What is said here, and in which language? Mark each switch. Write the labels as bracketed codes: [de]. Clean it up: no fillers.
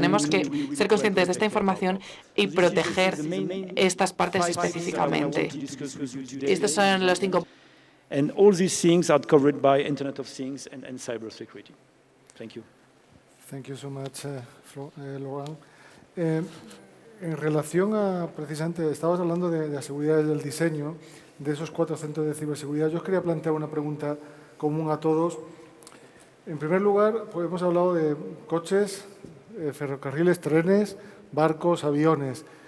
[es] Tenemos que ser conscientes de esta información y proteger estas partes específicamente. Estos son los 5. [en] And all these things are covered by Internet of Things and cybersecurity. Thank you. Thank you so much, Laurent. [es] En relación a, precisamente, estabas hablando de la seguridad del diseño, de esos 4 centros de ciberseguridad. Yo os quería plantear una pregunta común a todos. En primer lugar, pues hemos hablado de coches, ferrocarriles, trenes, barcos, aviones.